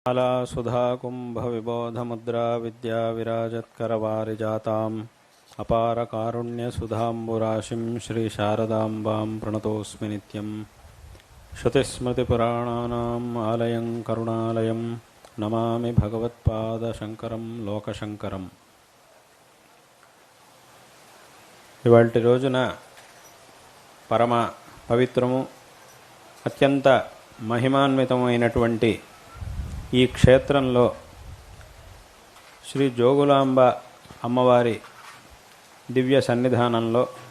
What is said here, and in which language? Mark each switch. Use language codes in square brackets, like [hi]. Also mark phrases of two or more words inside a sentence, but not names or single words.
[sa] सुधाकुम्भविबोधमुद्रा विद्याविराजत्करवारिजाताम् अपारकारुण्यसुधाम्बुराशिं श्रीशारदाम्बां प्रणतोऽस्मि नित्यं। श्रुतिस्मृतिपुराणानाम् आलयं करुणालयं नमामि भगवत्पादशङ्करं लोकशङ्करम्। [te] ఇవాల్టి రోజున పరమ పవిత్రము అత్యంత మహిమాన్వితమైనటువంటి ఈ క్షేత్రంలో శ్రీ జోగులాంబ అమ్మవారి దివ్య సన్నిధానంలో